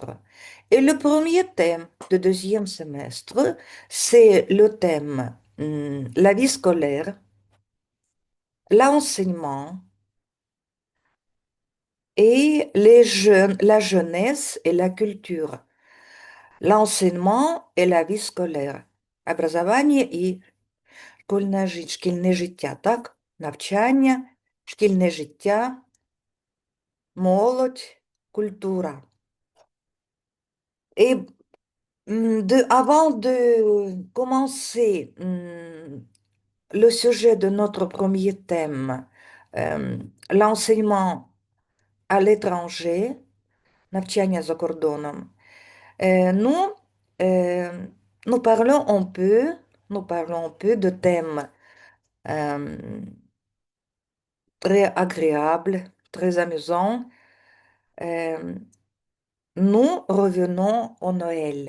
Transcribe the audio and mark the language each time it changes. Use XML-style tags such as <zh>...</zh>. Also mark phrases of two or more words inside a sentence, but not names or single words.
<fr>Et le premier thème du deuxième semestre, c'est le thème la vie scolaire, l'enseignement et les jeunes, la jeunesse et la culture, l'enseignement et la vie scolaire.</fr> <uk>Образование и шкільне життя, так? Навчання, шкільне життя, молодь, культура.</uk> <fr>Et avant de commencer le sujet de notre premier thème, l'enseignement à l'étranger,</fr> <uk>навчання за кордоном,</uk> <fr>nous, euh, nous parlons un peu, nous parlons un peu de thèmes euh, très agréables, très amusants. Euh, Nous revenons au Noël.</fr>